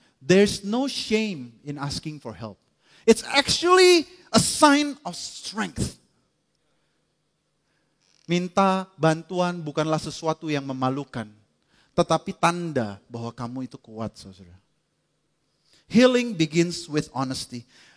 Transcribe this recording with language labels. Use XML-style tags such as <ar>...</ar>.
<en>There's no shame in asking for help. It's actually a sign of strength.</en> <id>Minta bantuan bukanlah sesuatu yang memalukan, tetapi tanda bahwa kamu itu kuat, saudara.</id> <en>Healing begins with honesty.</en>